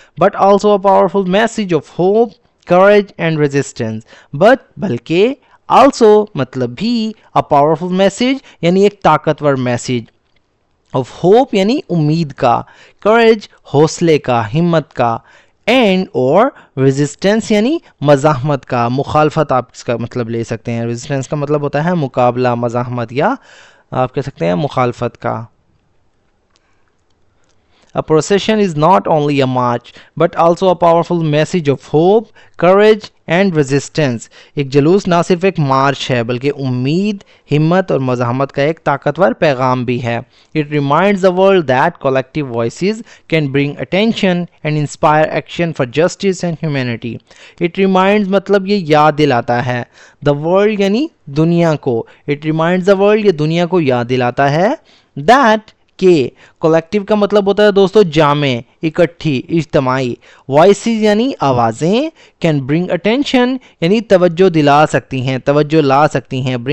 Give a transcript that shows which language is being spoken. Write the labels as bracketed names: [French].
[English] but also a powerful message of hope, courage and resistance, [Hindi] but बल्कि, also मतलब भी, a powerful message यानी एक ताकतवर मैसेज, ऑफ होप यानी उम्मीद का, करेज हौसले का, हिम्मत का, एंड और रेजिस्टेंस यानी मज़ाहमत का, मुखालफत आप इसका मतलब ले सकते हैं। रेजिस्टेंस का मतलब होता है मुकाबला, मज़ाहमत या आप कह सकते हैं मुखालफत का। [English] A procession is not only a march but also a powerful message of hope, courage and resistance. [Hindi] एक जुलूस ना सिर्फ एक मार्च है बल्कि उम्मीद, हिम्मत और मज़ाहमत का एक ताकतवर पैगाम भी है। [English] It reminds the world that collective voices can bring attention and inspire action for justice and humanity. [Hindi] It reminds मतलब ये याद दिलाता है, the world यानी दुनिया को, [English] it reminds the world [Hindi] ये दुनिया को याद दिलाता है, that के, कलेक्टिव का मतलब होता है दोस्तों जामे, इकट्ठी, इज्तमाई, वॉइसेस यानी आवाज़ें, [English] can bring attention [Hindi] यानी तवज्जो दिला सकती हैं, तवज्जो ला सकती हैं।